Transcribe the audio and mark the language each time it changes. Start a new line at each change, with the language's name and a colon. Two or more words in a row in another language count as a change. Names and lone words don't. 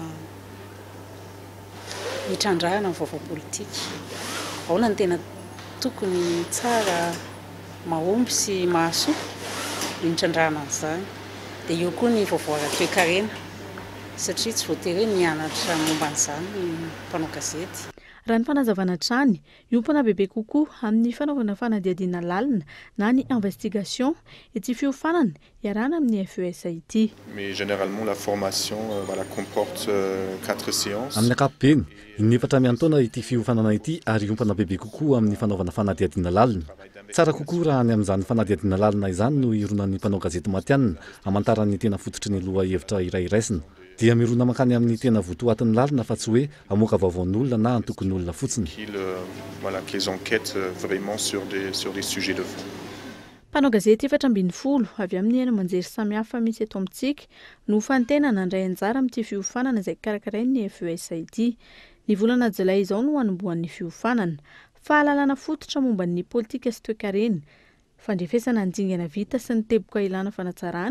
Malagasy: hitrandrahana ny vaovao politika ahoana ny tena tokony tsara mahomby sy mahasoa hitrandrahana an'izany dia eo koa ny vaovao ara-toe-karena satria tsy voatery hoe nianatra momba an'izany mpanao gazety. Raha ny fanazavana trany iompana bebe kokoa amin'ny fanaovana fanadihadiana lalina na ny investigation ety fiofanana iarana amin'ny FESIT.
French: Mais généralement la formation voilà comporte 4 séances.
Malagasy: Amin'ny ankapobeny inefatra miantaona ity fiofanana ity ary iompana bebe kokoa amin'ny fanaovana fanadihadiana lalina. Tsara kokoa raha ny amin'izany fanadihadiana lalina izany no ironan'ny mpanao gazety matianina hamantarany tena fototry ny loha hevitra iray iraisina. Dia mirona makany amin'ny tena votoatin'ny lalina fa tsy hoe amoaka vaovaon'olona na antokon'olona fotsiny.
French: Voilà que les enquêtes vraiment sur des sujets de fond.
Malagasy: Mpanao gazety 720 avy amin'ny ena manjery samihafa misy eto amintsika no fantena nandray anjara amin'ity fiofanana izay karakarain'ny FESIT. Ny volana Jolay izao no hanombohan'ny fiofanana. Fahalalana fototra momba ny politika sy toe-karena, fandrefesana ny dingana vita sy ny teboka ilana fanatsarana.